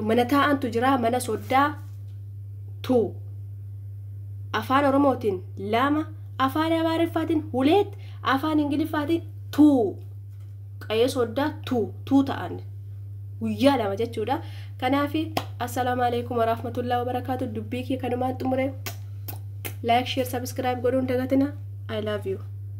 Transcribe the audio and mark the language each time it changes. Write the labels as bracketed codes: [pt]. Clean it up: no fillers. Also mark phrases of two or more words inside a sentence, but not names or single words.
[om] Mana taa'antu jira mana soddaa tuu afaan Oromootiin 2 afaan Amaariffaatiin 2 afaan Ingiliffaatiin 2 qa'ee soddaa tuu ta'an guyyaa lama jechuudha. [ar] Kanaafi السلام عليكم ورحمة الله وبركاته. [om] Dubbii kee kanumaan xumure [en] like share subscribe [om] godhuun dagatina. [en] I love you.